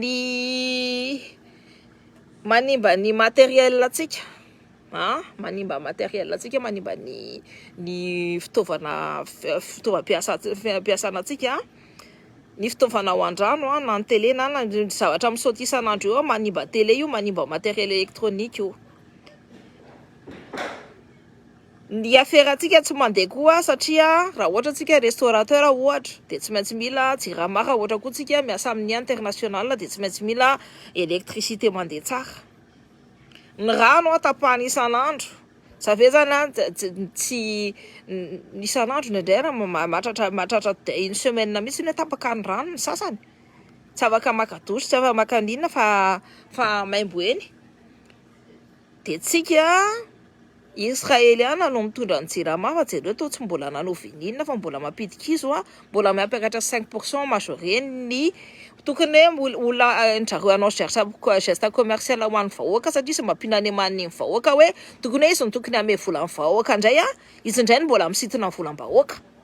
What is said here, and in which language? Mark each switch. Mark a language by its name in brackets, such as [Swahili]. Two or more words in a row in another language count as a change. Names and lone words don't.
[Malagasy] ny matériel atsika manimba ny fitaovam-piasanatsika, ny fitaovana ao an-drano na ny télé na ny zavatra misaoty isan'andro eo manimba télé io, manimba [French] matériel électronique [Malagasy] io. ny affaire-ntsika tsy mandeha koa satria raha ohatra antsika restaurateur ohatra dia tsy maintsy mila jirama, raha ohatra koa antsika miasa amin'ny international dia tsy maintsy mila électricité mandeha tsara. Ny rano tapahana isan'andro, [French] ça fait [Malagasy] zany tsy isan'andro indray mahatratra [French] une semaine [Malagasy] mihitsy ny tapaka ny rano ny sasany, tsy afaka maka douche, tsy afaka maka ninona fa maimbo eny. Dia tsika Israeliana no mitondra ny jirama fa jereo to tsy mbola nanovininina fa mbola mampidika izy mbola miapakatra 5% majorien ny tokony hoe olona zareo anao [French] geste commercial [Malagasy] ho an'ny vahoaka satria sy mampinanimaniny ny vahoaka hoe tokony hoe izy ny tokony ame vola ny vahoaka indray izy indray ny mbola misintona ny volam-bahoaka.